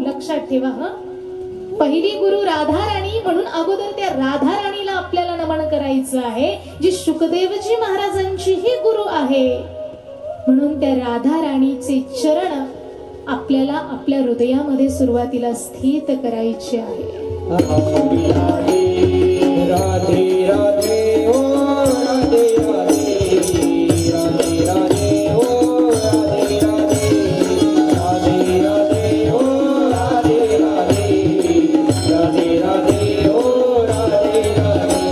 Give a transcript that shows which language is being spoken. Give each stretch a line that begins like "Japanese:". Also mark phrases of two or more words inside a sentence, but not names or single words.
Marathi: लक्षात ठेवा हं, पहिली गुरु राधा राणी. म्हणून अगोदर त्या राधा राणीला आपल्याला नमन करायचं आहे, जी शुकदेवजी महाराजांची ही गुरु आहे. म्हणून त्या राधा राणीचे चरण आपल्याला आपल्या हृदयामध्ये सुरुवातीला स्थित करायचे आहे. राधे राधे ओ राधे राधे राधे राधे ओ राधे राधे राधे राधे ओ राधे राधे राधे राधे ओ राधे राधे.